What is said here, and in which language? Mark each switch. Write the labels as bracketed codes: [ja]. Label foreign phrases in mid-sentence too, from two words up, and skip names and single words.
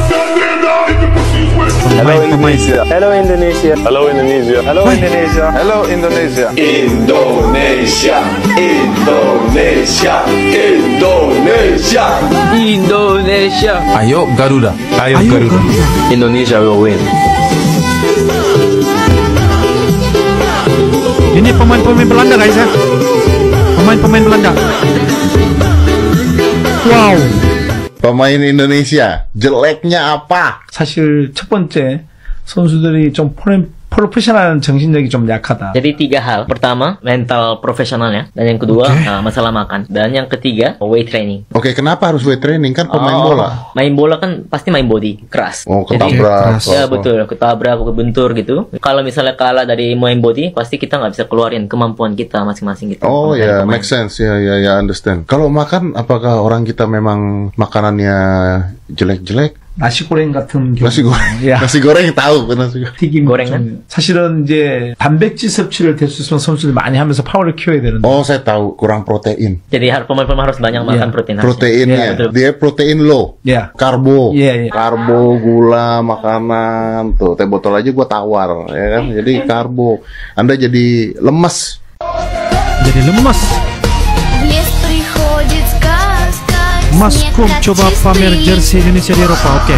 [en] Hello Indonesia. Hello Indonesia. Hello Indonesia. Hello Indonesia. Hello Indonesia. Indonesia, Indonesia, Indonesia. Indonesia. [id] Ayo Garuda. Ayo Garuda. [en] Indonesia will win. [id] Ini pemain-pemain Belanda guys ya. Pemain-pemain Belanda. Wow. pemain Indonesia jeleknya apa? [ko] 사실 첫 번째 선수들이 좀 프로페셔널한 정신력이 좀 약하다. [id] Jadi 3 hal. Pertama, mental profesionalnya. Dan yang kedua, masalah makan. Dan yang ketiga, [en] weight training. [id] Oke, kenapa harus [en] weight training? [id] Kan pemain bola. Main bola kan pasti main body, keras. Oh, ketabrak. Ya betul, ketabrak, kebentur gitu. Kalau misalnya kalah dari main body, pasti kita nggak bisa keluarin kemampuan kita masing-masing gitu. Oh ya, [en] make sense. Ya, understand. [id] Kalau makan, apakah orang kita memang makanannya jelek-jelek? [ko] nasi goreng 같은 경우. [id] nasi goreng tahu nasi goreng. [ko] 튀김 고랭은 사실은 이제 단백질 섭취를 될 수 있으면 선수들이 많이 하면서 파워를 키워야 되는데. [id] Oh, saya tahu kurang protein. Jadi pemain-pemain harus banyak makan protein. Proteinnya, dia [en] protein low. [id] Karbo, karbo, gula, makanan tuh. Teh botol aja gua tawar, ya kan? Jadi karbo. Anda jadi lemes. Mas Kum coba pamer jersey Indonesia di Eropa, oke.